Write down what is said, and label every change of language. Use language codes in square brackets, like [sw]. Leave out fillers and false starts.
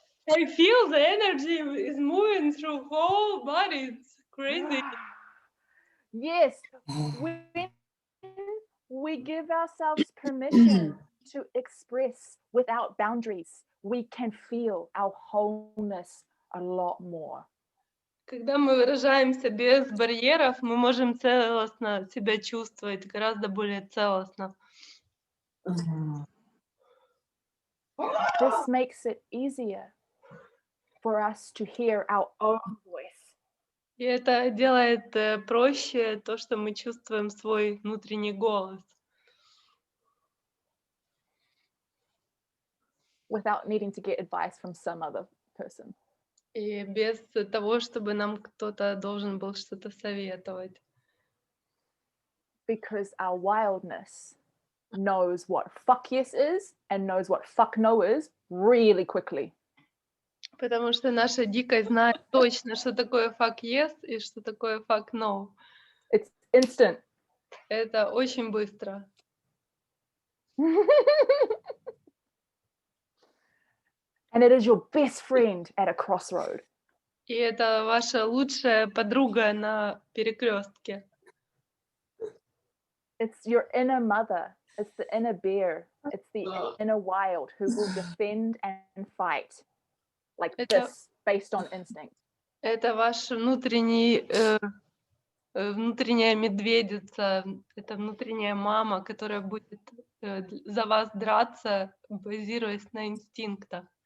[en] I feel the energy is moving through whole body. It's crazy. Yes, when we give ourselves permission to express without boundaries, we can feel our wholeness a lot more. [ru] Когда мы выражаемся без барьеров, мы можем целостно себя чувствовать, гораздо более целостно. [en] This makes it easier for us to hear our own voice. [ru] И это делает проще то, что мы чувствуем свой внутренний голос. [en] Without needing to get advice from some other person. [ru] И без того, чтобы нам кто-то должен был что-то советовать. [en] Because our wildness knows what fuck yes is and knows what fuck no is really quickly. [ru] Потому что наша дикость знает точно, что такое [en] fuck yes [ru] и что такое [en] fuck no. It's instant. [ru] Это очень быстро. [en] And it is your best friend at a crossroad. [ru] И это ваша лучшая подруга на перекрестке. [en] It's your inner mother. It's the inner bear. It's the inner wild who will defend and fight like this based on instinct. [ru] Это ваш внутренняя медведица, это внутренняя мама, которая будет за вас драться, базируясь на инстинктах.